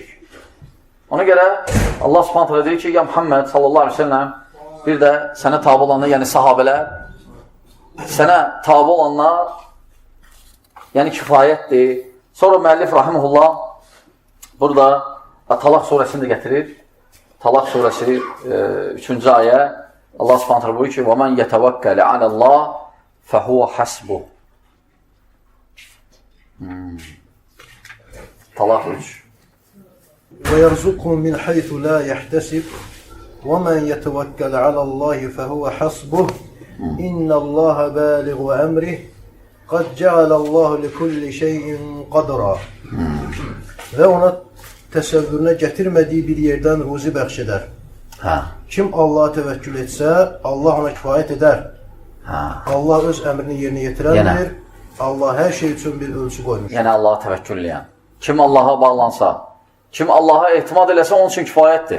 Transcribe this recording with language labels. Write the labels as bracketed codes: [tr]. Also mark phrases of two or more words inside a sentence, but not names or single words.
[az] Ona görə Allah subhanətlə deyir ki, ya Muhammed [ar] صَلَّى اللَّهُ عَلَيْهِ وَسَلَّمَ, [az] bir də sənə tabi olanlar, yəni sahabələr, sənə tabi olanlar, yəni kifayətdir. Sonra müəllif rahimehullah burada Talaq surəsində gətirir. Talaq surəsi 3-cü ayə Allah Subhanahu buyurur ki: [ar] "وَمَنْ يَتَوَكَّلْ عَلَى اللَّهِ فَهُوَ حَسْبُهُ." [az] Talaq 3. [ar] وَيَرْزُقْهُ مِنْ حَيْثُ لَا يَحْتَسِبْ وَمَنْ يَتَوَكَّلْ عَلَى اللّٰهِ فَهُوَ حَسْبُهُ إِنَّ اللّٰهَ بَالِغُ أَمْرِهِ قَدْ جَعَلَ اللّٰهُ لِكُلِّ شَيْءٍ قَدْرًا. [az] Və ona təsəvvürünə gətirmədiyi bir yerdən ruzi bəxş edər. Kim Allah'a təvəkkül etsə, Allah ona kifayət edər. Allah öz əmrini yerinə yetirəndir. Allah hər şey üçün bir ölçü qoymuş. Yəni Allaha təvəkkülləyən. Kim Allaha bağlansa, kim Allaha etimad eləsə, onun üçün kifayətdir.